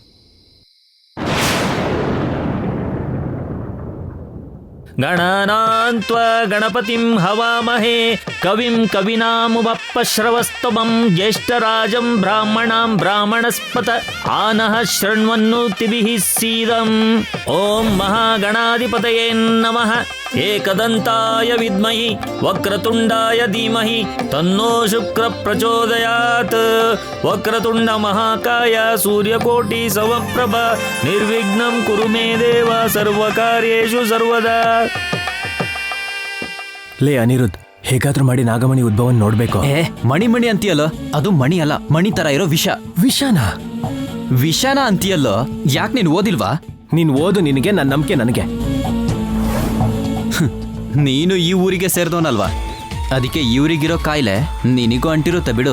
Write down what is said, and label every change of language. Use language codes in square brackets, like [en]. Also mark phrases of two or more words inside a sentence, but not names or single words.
[sa] ಗಣನಾನ್ತ್ವ ಗಣಪತಿಂ ಹವಾಮಹೇ ಕವಿಂ ಕವಿನಾಮುಪಶ್ರವಸ್ತಮಂ ಜ್ಯೇಷ್ಠರಾಜಂ ಬ್ರಾಹ್ಮಣಾಂ ಬ್ರಾಹ್ಮಣಸ್ಪತ ಆನಃ ಶೃಣ್ವನ್ನೋತಿಭಿಃ ಸೀದಂ. ಓಂ ಮಹಾಗಣಾಧಿಪತಯೇ ನಮಃ. ಏಕದಂತಾಯ ವಿದ್ಮಹಿ ವಕ್ರತುಂಡಾಯ ಧೀಮಹಿ ತನ್ನೋ ಶುಕ್ರ ಪ್ರಚೋದಯಾತ್. ವಕ್ರತುಂಡ ಮಹಾಕಾಯ ಸೂರ್ಯಕೋಟಿ ಸಮಪ್ರಭ ನಿರ್ವಿಘ್ನಂ ಕುರು ಮೇ ದೇವ ಸರ್ವಕಾರ್ಯೇಷು ಸರ್ವದಾ. [kn] ಲೇ ಅನಿರುದ್ಧ್, ಹೇಗಾದ್ರೂ ಮಾಡಿ ನಾಗಮಣಿ ಉದ್ಭವನ್ ನೋಡ್ಬೇಕು. ಮಣಿ ಅಂತೀಯಲ್ಲೋ, ಅದು ಮಣಿ ಅಲ್ಲ, ಮಣಿ ತರ ಇರೋ ವಿಷಾನ ಅಂತೀಯಲ್ಲೋ. ಯಾಕೆ ನೀನು ಓದಿಲ್ವಾ? ನೀನ್ ಓದು, ನಿನಗೆ ನನ್ನ ನಂಬಿಕೆ ನನಗೆ. ನೀನು ಈ ಊರಿಗೆ ಸೇರಿದವನಲ್ವಾ, ಅದಕ್ಕೆ ಇವ್ರಿಗಿರೋ ಕಾಯಿಲೆ ನಿನಗೂ ಅಂಟಿರುತ್ತೆ ಬಿಡು.